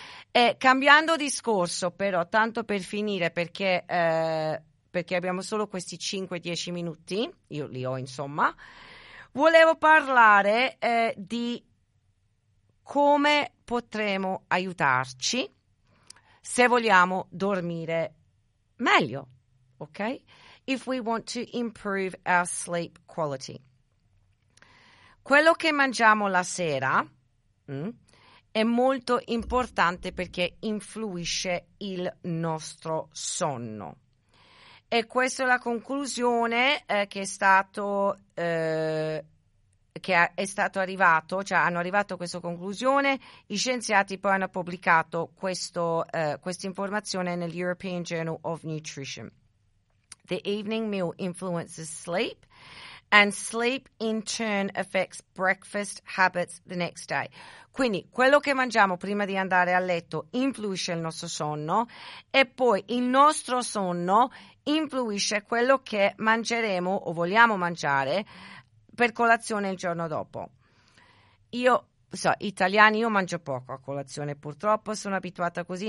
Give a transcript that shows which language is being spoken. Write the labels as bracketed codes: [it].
[it] E cambiando discorso, però, tanto per finire, perché abbiamo solo questi 5-10 minuti, io li ho insomma, volevo parlare di come potremo aiutarci se vogliamo dormire meglio, ok? [en] If we want to improve our sleep quality. [it] Quello che mangiamo la sera è molto importante perché influisce il nostro sonno. E questa è la conclusione hanno arrivato a questa conclusione i scienziati, poi hanno pubblicato questa informazione nel European Journal of Nutrition. [en] The evening meal influences sleep, and sleep in turn affects breakfast habits the next day. [it] Quindi quello che mangiamo prima di andare a letto influisce il nostro sonno, e poi il nostro sonno influisce quello che mangeremo o vogliamo mangiare per colazione il giorno dopo. Io mangio poco a colazione, purtroppo sono abituata così.